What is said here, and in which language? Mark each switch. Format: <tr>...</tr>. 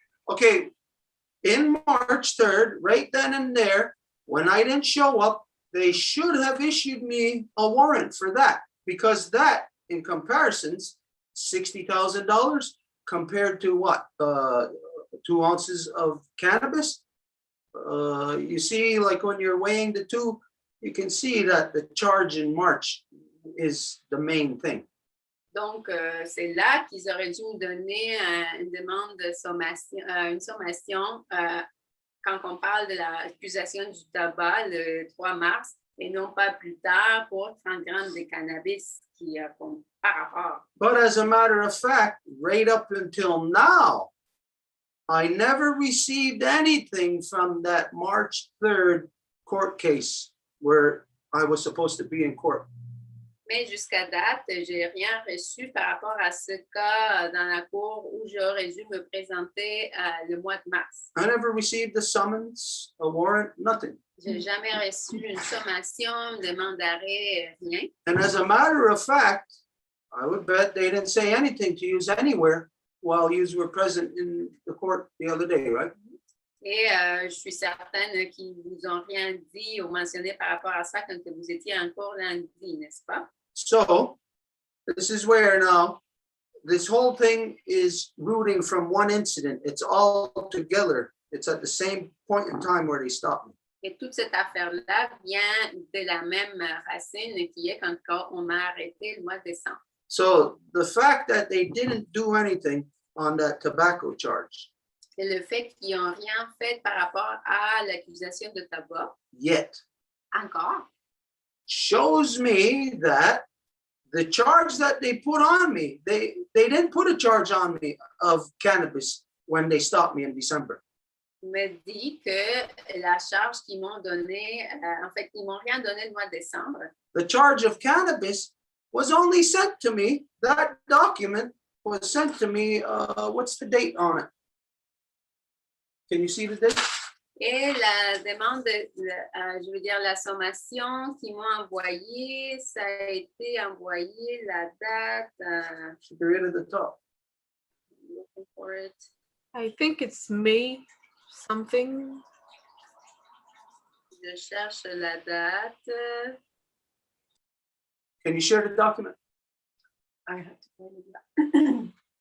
<en>okay, in March 3rd, right then and there, when I didn't show up, they should have issued me a warrant for that, because that, in comparisons, $60,000 compared to what? 2 ounces of cannabis. You see, like when you're weighing the two, you can see that the charge in March is the main thing.</en> <fr>Donc, c'est là qu'ils auraient dû me donner une demande de sommation, une sommation quand on parle de l'accusation du tabac le 3 mars et non pas plus tard pour 30 grammes de cannabis qui font par rapport.</fr> <en>But as a matter of fact, right up until now, I never received anything from that March 3rd court case where I was supposed to be in court.</en> <fr>Mais jusqu'à date, j'ai rien reçu par rapport à ce cas dans la cour où j'aurais dû me présenter le mois de mars.</fr> <en>I never received a summons, a warrant, nothing.</en> <fr>J'ai jamais reçu une sommation, une demande d'arrêt, rien.</fr> <en>And as a matter of fact, I would bet they didn't say anything to you anywhere while you were present in the court the other day, right?</en> <fr>Et je suis certaine qu'ils ne vous ont rien dit ou mentionné par rapport à ça quand vous étiez en cours lundi, n'est-ce pas?</fr> <en>So this is where now this whole thing is rooting from one incident. It's all together. It's at the same point in time where they stopped me.</en> <fr>Et toute cette affaire-là vient de la même racine qui est quand on m'a arrêté le mois de décembre.</fr> <en>So the fact that they didn't do anything on that tobacco charge</en> <fr>C'est le fait qu'ils n'ont rien fait par rapport à l'accusation de tabac,</fr> <en>yet</en> <fr>encore,</fr> <en>shows me that the charge that they put on me, they didn't put a charge on me of cannabis when they stopped me in December.</en> <fr>me dit que la charge qu'ils m'ont donnée, en fait, ils m'ont rien donné le mois de décembre.</fr> <en>The charge of cannabis was only sent to me, that document was sent to me, what's the date on it? Can you see the date?</en> <fr>Et la demande, je veux dire la sommation qu'ils m'ont envoyée, ça a été envoyé la date,</fr> <en>Should be right at the top. looking for it. I think it's May something.</en> <fr>Je cherche la date.</fr> <en>Can you share the document? I have to find it.</en>